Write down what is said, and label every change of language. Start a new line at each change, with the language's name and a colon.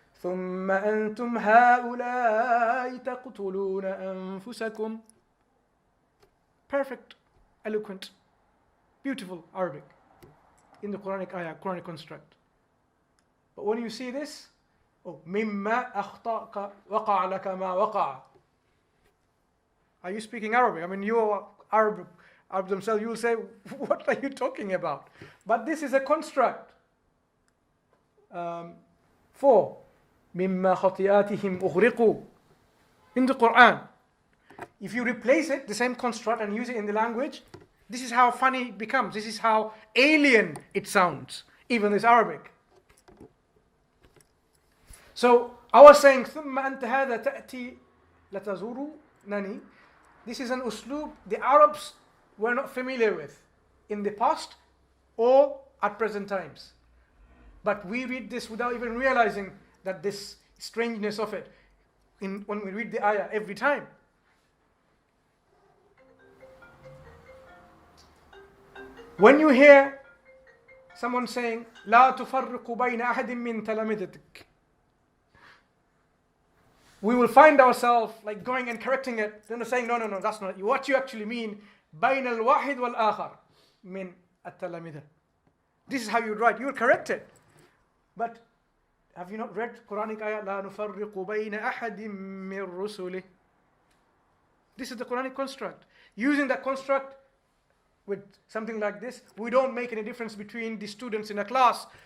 Arabic: ثم أنتم هؤلاء تقتلون أنفسكم.
English: Perfect, eloquent, beautiful Arabic in the Quranic ayah, Quranic construct. But when you see this,
Arabic: مما أخطأك وقع لك ما وقع.
English: Are you speaking Arabic? I mean, you are Arab themselves, you will say, what are you talking about? But this is a construct. 4.
Arabic: مما خطيئاتهم أغرقوا.
English: In the Quran, if you replace it, the same construct, and use it in the language, this is how funny it becomes. This is how alien it sounds, even this Arabic. So I was saying,
Arabic: ثم أنت هذا تأتي لتزورنني.
English: This is an uslub the Arabs were not familiar with in the past or at present times. But we read this without even realizing that this strangeness of it when we read the ayah every time. When you hear someone saying,
Arabic: لا تفرق بين أحد من تلامذتك,
English: we will find ourselves like going and correcting it, then saying, no, that's not it. What you actually mean,
Arabic: بين الواحد والآخر من التلامذة.
English: This is how you would write. You will correct it. But have you not read Quranic ayah?
Arabic: لا نفرق بين أحد من رسله.
English: This is the Quranic construct. Using that construct with something like this, we don't make any difference between the students in a class